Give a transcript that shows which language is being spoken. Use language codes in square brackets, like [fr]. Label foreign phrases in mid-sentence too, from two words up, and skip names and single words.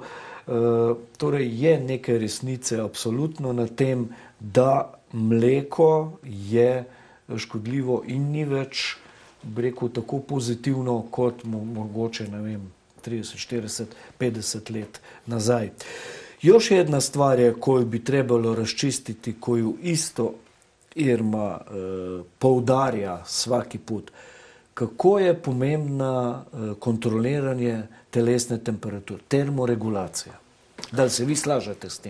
[sl] Torej, je nekaj resnice absolutno na tem, da mleko je škodljivo in ni več, bi rekel, tako pozitivno kot mogoče, ne vem, 30, 40, 50 let nazaj. [bs] Još jedna stvar je koju bi trebalo raščistiti, koju isto Irma poudarja svaki put. [sl] Kako je pomembna kontroliranje telesne temperature, termoregulacija. [bs] Da li se vi slažete s tim?